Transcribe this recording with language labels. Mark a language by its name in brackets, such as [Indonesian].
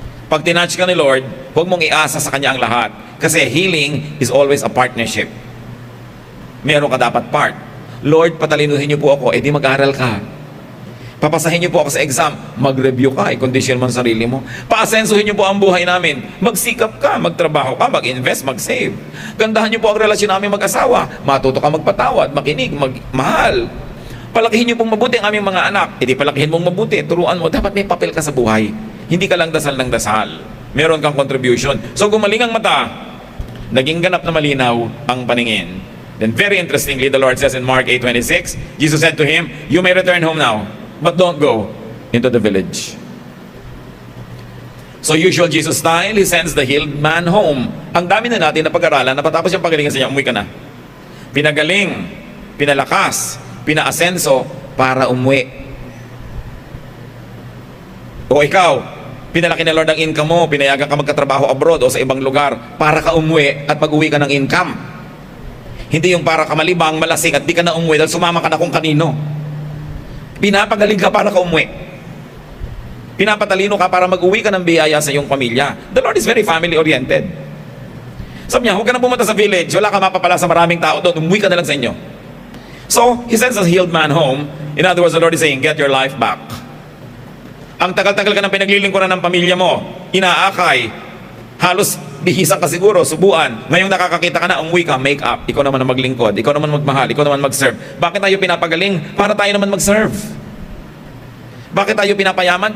[Filipino] Pag tinouch ka ni Lord, huwag mong iasa sa Kanya ang lahat. [English] Kasi healing is always a partnership. [Filipino] Meron ka dapat part. Lord, patalinuhin niyo po ako, edi mag-aral ka. Papasahin niyo po ako sa exam, mag-review ka, i-condition mo ang sarili mo. Paasensuhin niyo po ang buhay namin. Magsikap ka, magtrabaho ka, mag-invest, mag-save. Gandahan niyo po ang relasyon namin mag-asawa. Matuto ka magpatawad, makinig, magmahal. Palakihin niyo pong mabuti ang aming mga anak. Edi palakihin mong mabuti, turuan mo. Dapat may papel ka sa buhay. Hindi ka lang dasal ng dasal. Meron kang contribution. So gumaling ang mata, naging ganap na malinaw ang paningin. [English] Then very interestingly, the Lord says in Mark 8:26, Jesus said to him, "You may return home now, but don't go into the village." So usual Jesus style, He sends the healed man home. [Filipino] Ang dami na natin na pag-aralan, napatapos yung pagalingan sa niya, umuwi ka na. Pinagaling, pinalakas, pinaasenso para umuwi. O ikaw, pinalaki na Lord ang income mo, pinayagan ka magkatrabaho abroad o sa ibang lugar para ka umuwi at mag-uwi ka ng income. Hindi yung para ka malibang, malasing at di ka na umuwi dahil sumama ka na kung kanino. Pinapagaling ka para ka umuwi. Pinapatalino ka para mag-uwi ka ng biyaya sa iyong pamilya. [English] The Lord is very family-oriented. [Filipino] Sabi niya, huwag ka na pumunta sa village, wala ka mapapala sa maraming tao doon, umuwi ka na lang sa inyo. [English] So, He sends a healed man home. In other words, the Lord is saying, get your life back. [Filipino] Ang tagal-tagal ka ng pinaglilingkuran ng pamilya mo, inaakay, halos bihisan ka siguro, subuan. Ngayong nakakakita ka na, umuwi ka, make up. Ikaw naman ang maglingkod, ikaw naman magmahal, ikaw naman mag-serve. Bakit tayo pinapagaling? Para tayo naman mag-serve. Bakit tayo pinapayaman?